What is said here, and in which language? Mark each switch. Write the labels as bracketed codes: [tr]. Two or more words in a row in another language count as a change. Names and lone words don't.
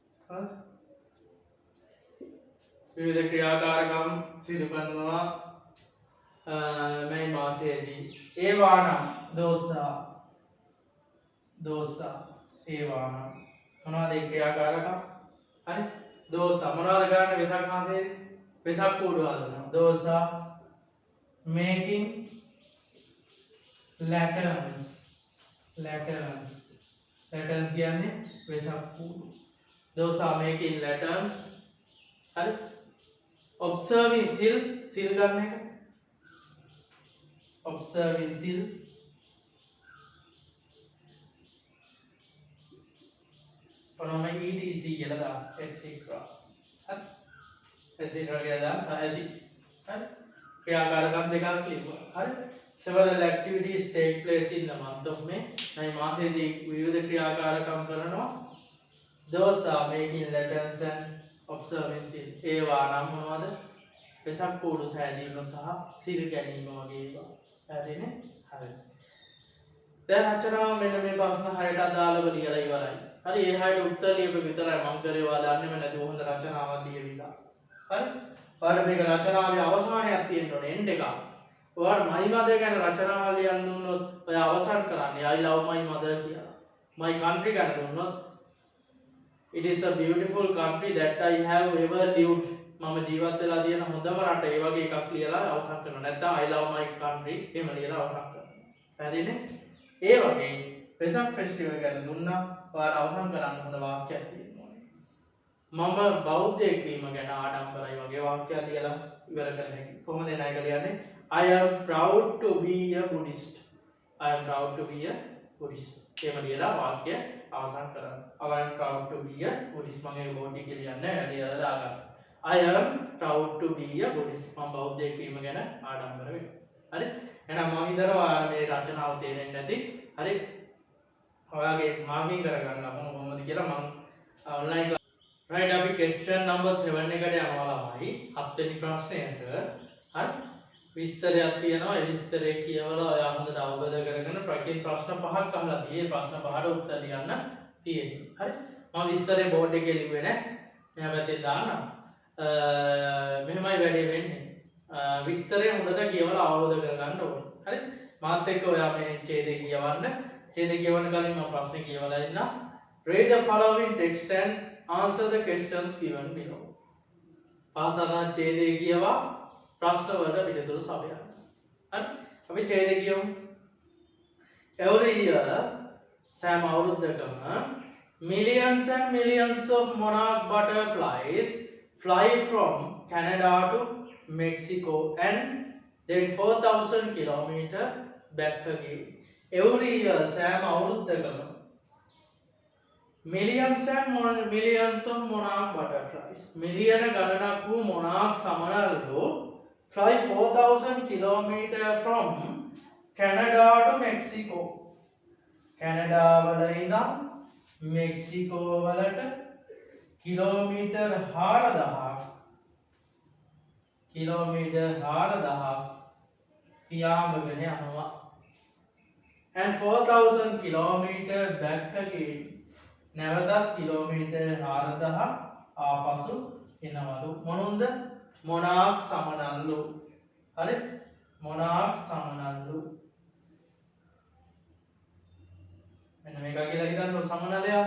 [si] විවිධ ක්‍රියාකාරකම් සිදු කරනවා මේ මාසයේදී. ඒවා නම් දෝසා ඒවා නම් මොනවද ඒ ක්‍රියාකාරකම්? හරි. දෝසා මොනවද ගන්න වෙසක් මාසයේදී? වෙසක් කූඩු හදනවා. දෝසා [en] making lanterns [si] කියන්නේ වෙසක් කූඩු. [en] those are making lanterns. [si] හරි. observing සිල් ගන්න එක. observing සිල් ඔනම etc කියලා දාන්න. etc. හරි. etc කියලා දාන්න. හරි. හරි. ක්‍රියාකාරකම් දෙකක් ලියුවා. හරි. [en] several activities take place in the month of May. [si] මේ මාසයේදී විවිධ ක්‍රියාකාරකම් කරනවා. [en] those are making lanterns and observing seal. [si] ඒවා නම් මොනවද? වෙසක් කූඩු සෑදීම සහ සිල් ගැනීම වගේ ඒවා. හරිනේ? හරි. දැන් රචනාව මෙන්න මේ ප්‍රශ්න 6ට අදාළව ලියලා ඉවරයි. හරි. ඒ 6ට උත්තර ලියපු විතරයි මම කරේ. ඔයා දන්නේම නැතුව හොඳ රචනාවක් ලියවිලා. හරි. ඔයාලට මේක රචනාවේ අවසානයක් තියෙන්න ඕනේ එන්ඩ් එකක්. ඔයාලට [en] my mother [si] ගැන රචනාවක් ලියන්න දුන්නොත් ඔයා අවසන් කරන්නේ [en] I love my mother [si] කියලා. [en] my country [si] ගැන දුන්නොත් [en] it is a beautiful country that I have ever lived. [si] මම ජීවත් වෙලා තියෙන හොඳම රට. ඒ වගේ එකක් ලියලා අවසන් කරනවා. නැත්නම් [en] I love my country [si] එහෙම ලියලා අවසන් කරනවා. හරිනේ? ඒ වගේ වෙසක් ෆෙස්ටිවල් ගැන දුන්නා ඔයාලා අවසන් කරන්න හොඳ වාක්‍යයක් තියෙන්න ඕනේ. මම බෞද්ධයෙක් වීම ගැන ආඩම්බරයි වගේ වාක්‍යයක් ලියලා ඉවර කරන්න හැකියි. කොහොමද එන එක ලියන්නේ? [en] I am proud to be a Buddhist. I am proud to be a Buddhist. [si] එහෙම ලියලා වාක්‍ය අවසන් කරන්න. [en] I am proud to be a Buddhist. [si] මම ඒක බෝඩ් එකේ ලියන්නේ නැහැ. ලියලා දාගන්න. [en] I am proud to be a Buddhist. [si] මම බෞද්ධයෙක් වීම ගැන ආඩම්බර වෙනවා. හරි? එහෙනම් මම හිතනවා ඔයාලා මේ රචනාව තේරෙන්නේ නැති. හරි? ඔයාගේ මාර්කින් කරගන්න කොහොමද කියලා මම ඔන්ලයින් right අපි [en] question number 7 [si] එකට යනවා ළමයි. 7 වෙනි ප්‍රශ්නයට. හරි? විස්තරයක් තියෙනවා. ඒ විස්තරය කියවලා ඔයා හොඳට අවබෝධ කරගෙන ප්‍රශ්න 5ක් අහලා තියෙයි. ප්‍රශ්න 5ට උත්තර ලියන්න තියෙනවා. හරි? මම විස්තරේ බෝඩ් එකේ ලිව්වේ නැහැ. මෙහා පැත්තේ දාන්නම්. මෙහෙමයි වැඩේ වෙන්නේ. විස්තරය හොඳට කියවලා අවබෝධ කරගන්න ඕනේ. හරි? මාත් එක්ක ඔයා මේ ඡේදය කියවන්න. ඡේදය කියවන්න කලින් මම ප්‍රශ්නේ කියවලා ඉන්නම්. [en] Read the following text and answer the questions given below. [si] පාසල ඡේදය කියවා ප්‍රශ්න වලට පිළිතුරු සපයන්න. හරි? අපි ඡේදය කියමු. [en] Every year [si] සෑම අවුරුද්දකම [en] millions and millions of monarch butterflies fly from Canada to Mexico and then 4,000 kilometers back again. Every year [si] සෑම අවුරුද්දකම [en] millions and millions of monarch butterflies [si] මිලියන ගණනක් වූ monarch සමනළු [en] fly 4,000 kilometers from Canada to Mexico. [si] කැනඩා වල ඉඳන් මෙක්සිකෝ වලට කිලෝමීටර් 4,000 පියාඹගෙන යනවා. [en] and 4,000 kilometer back again. [si] නැවතත් කිලෝමීටර් 4,000 ආපසු එනවලු. මොනුන්ද? මොනාක් සමනල්ලු. හරි? මොනාක් සමනල්ලු. මෙන්න මේක කියලා හිතන්න සමනලයා.